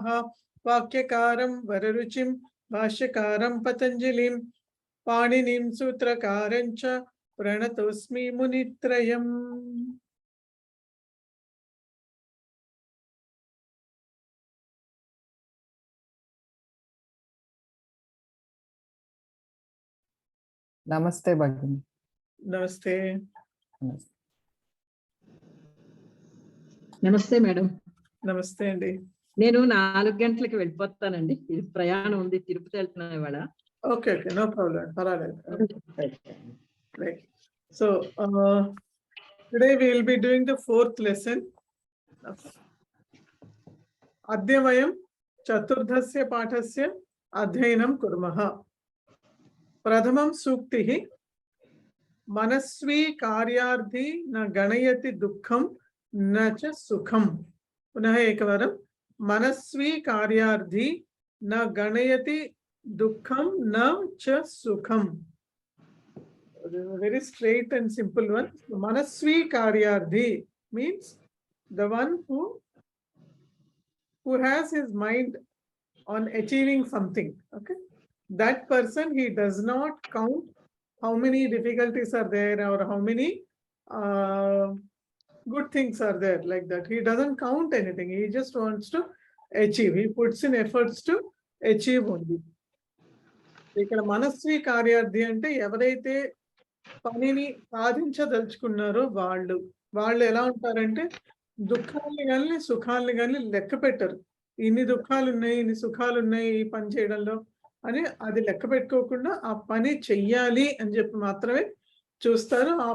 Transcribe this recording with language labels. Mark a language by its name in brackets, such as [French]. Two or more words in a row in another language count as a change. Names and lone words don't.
[Sanskrit] वाक्यकारं वररुचिं भाष्यकारं पतञ्जलिं पाणिनिं सूत्रकारं च प्रणतोऽस्मि मुनित्रयम्। नमस्ते भगिनी। नमस्ते। [Telugu] నమస్తే మేడం. నమస్తే అండి. నేను 4 గంటలకు వెళ్ళిపోతానండి. ఇది ప్రయాణం ఉంది, తిరుపతి వెళ్తున్నాను ఇవాళ. [English] okay okay, no problem, [Telugu] పర్వాలేదు. రైట్. [English] So today we will be doing the 4th lesson. [Sanskrit] అద్య వయం చతుర్థస్య పాఠస్య అధ్యయనం కుర్మః. ప్రథమం సూక్తిః మనస్వీ కార్యార్థి న గణయతి దుఃఖం न च सुखम। पुनः एकवारं मनस्वी कार्यार्थी न गणयति दुःखम न च सुखम। [English] Very straight and simple one. [Sanskrit] मनस्वी कार्यार्थी [English] means the one who has his mind on achieving something. Okay, that person, he does not count how many difficulties are there or how many good things are there, like that. He doesn't count anything. He just wants to achieve. He puts in efforts to achieve only. [Telugu] ఇక్కడ [Sanskrit] మనస్వి కార్యార్థి [Telugu] అంటే ఎవరైతే పనిని సాధించదలుచుకున్నారో వాళ్ళు ఎలా ఉంటారంటే దుఃఖాన్ని కానీ సుఖాలని కానీ లెక్క పెట్టరు. ఇన్ని దుఃఖాలు ఉన్నాయి, ఇన్ని సుఖాలు ఉన్నాయి ఈ పని చేయడంలో అని అది లెక్క పెట్టుకోకుండా ఆ పని చెయ్యాలి అని చెప్పి మాత్రమే చూస్తారు.